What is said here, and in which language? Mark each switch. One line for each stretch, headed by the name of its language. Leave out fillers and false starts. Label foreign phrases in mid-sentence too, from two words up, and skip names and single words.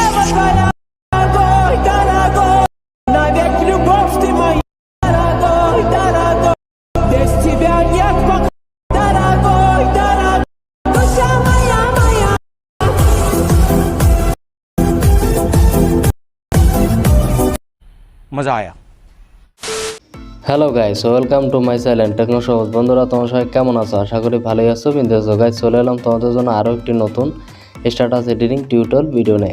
Russian: Дорогой, дорогой, навек любовь ты моя. Дорогой, дорогой, без тебя нет покоя. Дорогой, дорогой, душа моя, моя.
Hindi: मज़ा आया।
English: Hello guys, welcome to my channel টেকনো সবুজ।
Bangla: বন্ধুরা, তোমার সবাই কেমন আছো? আশা করি ভালোই আছো। বিন্দাস গাইস, চলে এলাম তোমাদের জন্য আরও একটি নতুন
English: status editing tutorial video
Bangla: নিয়ে।